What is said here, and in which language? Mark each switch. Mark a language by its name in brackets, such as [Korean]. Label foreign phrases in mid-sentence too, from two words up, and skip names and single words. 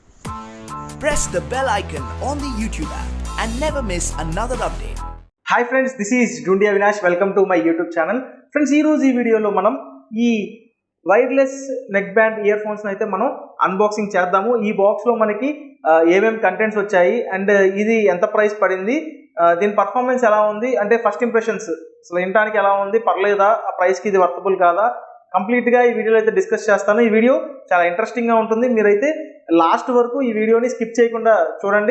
[English] Press the bell icon on the YouTube app and never miss another update. Hi friends, this is Doondy Avinash. Welcome to my YouTube channel. Friends, [Telugu] ఈ రోజు ఈ వీడియో లో మనం ఈ [English] wireless neckband earphones [Telugu] అయితే మనం అన్‌బాక్సింగ్ చేద్దాము. ఈ బాక్స్ లో మనకి ఏమేం కంటెంట్స్ వచ్చాయి అండ్ ఇది ఎంత ప్రైస్ పడింది, దీని పర్ఫార్మెన్స్ ఎలా ఉంది, అంటే [English] first impressions [Telugu] అసలు వినడానికి ఎలా ఉంది, పర్లేదా, ఆ ప్రైస్కి ఇది వర్తబుల్ కాదా, కంప్లీట్గా ఈ వీడియోలో అయితే డిస్కస్ చేస్తాను. ఈ వీడియో చాలా ఇంట్రెస్టింగ్గా ఉంటుంది, మీరైతే లాస్ట్ వరకు ఈ వీడియోని స్కిప్ చేయకుండా చూడండి.